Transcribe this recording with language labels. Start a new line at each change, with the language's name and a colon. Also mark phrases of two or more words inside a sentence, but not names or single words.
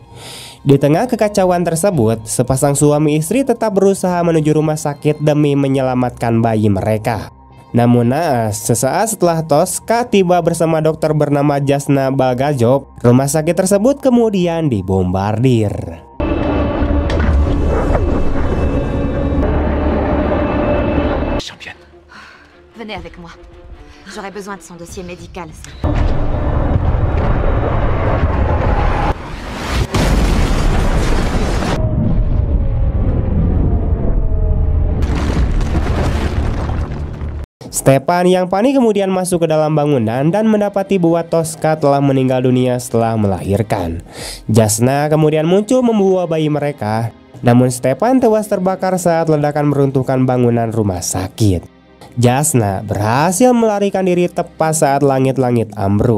Indonesian: Di tengah kekacauan tersebut, sepasang suami istri tetap berusaha menuju rumah sakit demi menyelamatkan bayi mereka. Namun naas, sesaat setelah Tosca tiba bersama dokter bernama Jasna Balgajov, rumah sakit tersebut kemudian dibombardir.
French: Championne. Venez avec moi. J'aurais besoin de son dossier médical.
Indonesian: Stepan yang panik kemudian masuk ke dalam bangunan dan mendapati bahwa Tosca telah meninggal dunia setelah melahirkan. Jasna kemudian muncul membawa bayi mereka, namun Stepan tewas terbakar saat ledakan meruntuhkan bangunan rumah sakit. Jasna berhasil melarikan diri tepat saat langit-langit ambruk.